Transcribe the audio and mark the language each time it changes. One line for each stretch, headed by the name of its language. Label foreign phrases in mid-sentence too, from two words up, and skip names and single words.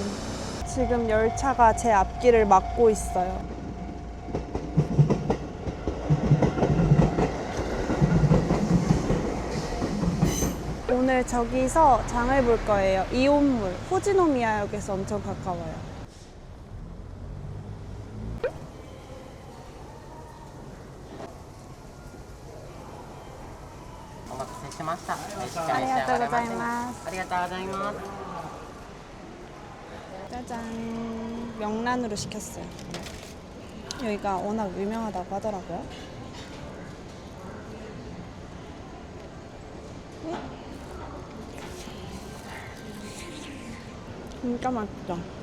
Korean: 지금 열차가 제 앞길을 막고 있어요. 오늘 저기서 장을 볼 거예요. 이온물, 후지노미야역에서 엄청 가까워요.
Japanese: お待たせしました。召し上ありがとうございがれまます。せ。ありがとうございます。
Korean: 짜잔, 명란으로 시켰어요. 여기가 워낙 유명하다고 하더라고요. 진짜 맛있다.